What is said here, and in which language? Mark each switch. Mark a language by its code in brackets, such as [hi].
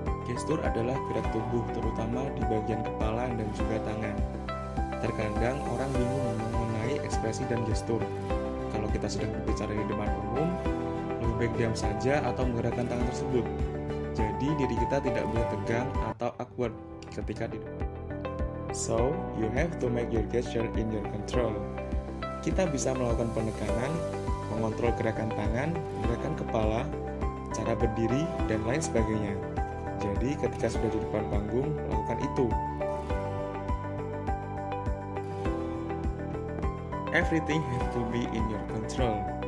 [id] Gestur adalah gerak tubuh, terutama di bagian kepala dan juga tangan. Terkadang orang bingung mengenai ekspresi dan gestur. Kalau kita sedang berbicara di depan umum, lebih baik diam saja atau menggerakkan tangan tersebut. Jadi diri kita tidak boleh tegang atau awkward ketika di depan. [en] So, you have to make your gesture in your control. [id] Kita bisa melakukan penekanan, mengontrol gerakan tangan, gerakan kepala, cara berdiri, dan lain sebagainya. Jadi ketika sudah di depan panggung, lakukan itu. [en] Everything have to be in your control.